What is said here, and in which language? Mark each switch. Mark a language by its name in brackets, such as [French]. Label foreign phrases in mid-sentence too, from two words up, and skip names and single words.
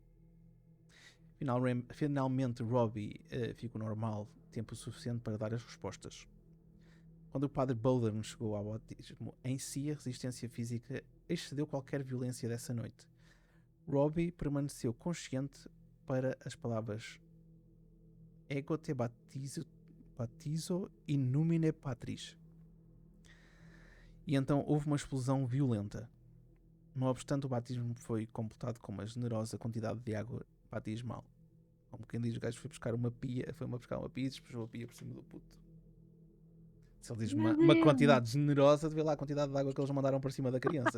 [Portuguese] Finalmente Robbie ficou normal tempo suficiente para dar as respostas. Quando o padre Bowdern chegou ao batismo em si, a resistência física excedeu qualquer violência dessa noite. Robbie permaneceu consciente para as palavras [Latin] Ego te batizo in numine Patris. [Portuguese] E então houve uma explosão violenta. Não obstante, o batismo foi completado com uma generosa quantidade de água batismal. Como quem diz, o gajo foi buscar uma pia e despejou a pia por cima do puto. Se ele diz uma quantidade generosa, de ver lá a quantidade de água que eles mandaram por cima da criança.